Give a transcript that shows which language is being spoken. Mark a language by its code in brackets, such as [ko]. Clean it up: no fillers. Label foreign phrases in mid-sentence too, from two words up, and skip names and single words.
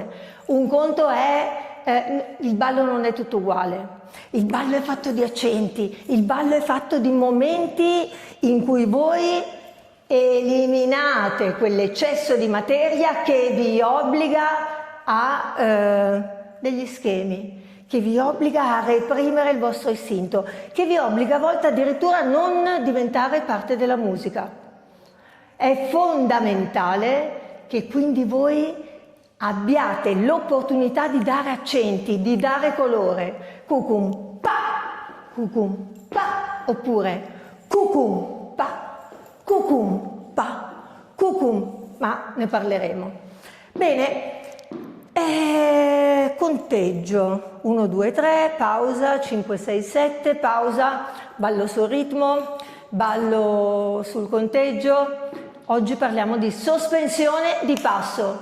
[it] Un conto è il ballo non è tutto uguale, il ballo è fatto di accenti, il ballo è fatto di momenti in cui voi eliminate quell'eccesso di materia che vi obbliga a degli schemi, che vi obbliga a reprimere il vostro istinto, che vi obbliga a volte addirittura a non diventare parte della musica. È fondamentale che quindi voi abbiate l'opportunità di dare accenti, di dare colore. Cucum pa, oppure cucum pa, cucum, ma ne parleremo. Bene, conteggio 1, 2, 3, pausa, 5, 6, 7, pausa, ballo sul ritmo, ballo sul conteggio. Oggi parliamo di sospensione di passo.